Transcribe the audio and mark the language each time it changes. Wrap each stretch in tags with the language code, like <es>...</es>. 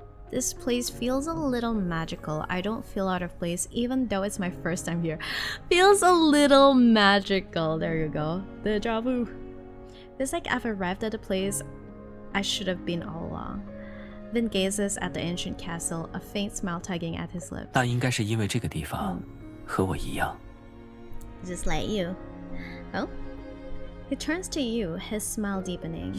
<en>This place feels a little magical. I don't feel out of place, even though it's my first time here. Feels a little magical. There you go. Deja vu. Feels like I've arrived at a place I should have been all along. Vin gazes at the ancient castle, a faint smile tugging at his lips.</en> <zh>那应该是因为这个地方和我一样，</zh> <en>Just like you. Oh? He turns to you, his smile deepening.</en>